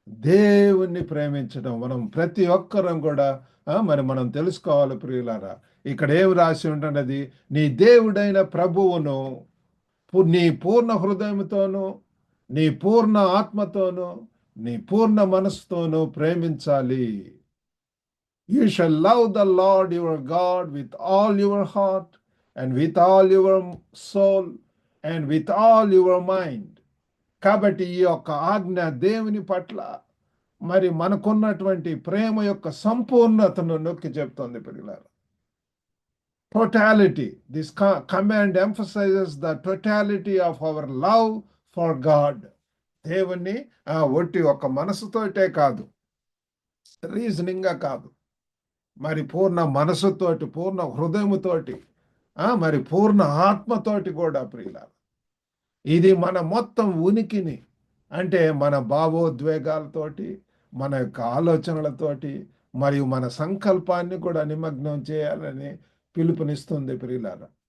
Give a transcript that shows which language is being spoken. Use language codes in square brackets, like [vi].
[te] దేవుణ్ణి ప్రేమించడం. మనం ప్రతి ఒక్కరం కూడా మరి మనం తెలుసుకోవాలి ప్రియులారా. ఇక్కడ ఏమి రాసి ఉంటున్నది? నీ దేవుడైన ప్రభువును నీ పూర్ణ హృదయంతోనూ, నీ పూర్ణ ఆత్మతోనూ, నీ పూర్ణ మనస్సుతోనూ ప్రేమించాలి. [en] You shall love the Lord your God with all your heart and with all your soul and with all your mind. [te] కాబట్టి ఈ యొక్క ఆజ్ఞ దేవుని పట్ల మరి మనకున్నటువంటి ప్రేమ యొక్క సంపూర్ణతను నొక్కి చెప్తోంది పిల్లలు. [en] Totality. This command emphasizes the totality of our love for God. [te] దేవుణ్ణి ఒట్టి ఒక మనసుతోటే కాదు, రీజనింగ్గా కాదు, మరి పూర్ణ మనసుతోటి, పూర్ణ హృదయముతోటి, మరి పూర్ణ ఆత్మతోటి కూడా ప్రియులారా. ఇది మన మొత్తం ఉనికిని, అంటే మన భావోద్వేగాలతోటి, మన యొక్క ఆలోచనలతోటి, మరియు మన సంకల్పాన్ని కూడా నిమగ్నం చేయాలని పిలుపునిస్తుంది ప్రియులారా.